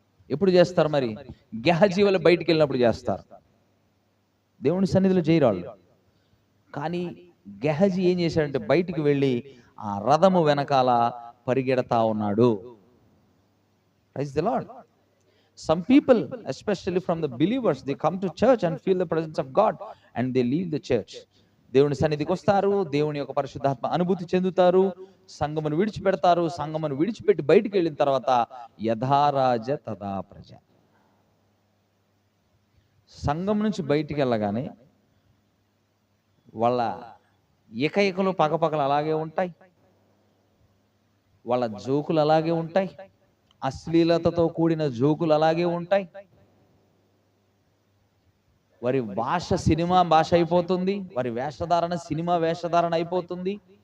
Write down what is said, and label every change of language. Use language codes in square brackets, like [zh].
[te] ఎప్పుడు చేస్తారు మరి? గెహజీ వాళ్ళు బయటికి వెళ్ళినప్పుడు చేస్తారు, దేవుని సన్నిధిలో చేయరాళ్ళు. కానీ గెహజీ ఏం చేశాడంటే బయటికి వెళ్ళి ఆ రథము వెనకాల పరిగెడతా ఉన్నాడు. [en] Praise the Lord. Some people, especially from the believers, they come to church and feel the presence of God and they leave the church. [te] దేవుని సన్నిధికి వస్తారు, దేవుని యొక్క పరిశుద్ధాత్మ అనుభూతి చెందుతారు, సంఘమును విడిచిపెడతారు. సంఘమును విడిచిపెట్టి బయటికి వెళ్ళిన తర్వాత యథారాజ తథా ప్రజ. సంఘం నుంచి బయటికి వెళ్ళగానే వాళ్ళ ఏకైకలు పగపగలు అలాగే ఉంటాయి, వాళ్ళ జోకులు అలాగే ఉంటాయి, అశ్లీలతతో కూడిన జోకులు అలాగే ఉంటాయి, వారి భాష సినిమా భాష అయిపోతుంది, వారి వేషధారణ సినిమా వేషధారణ అయిపోతుంది.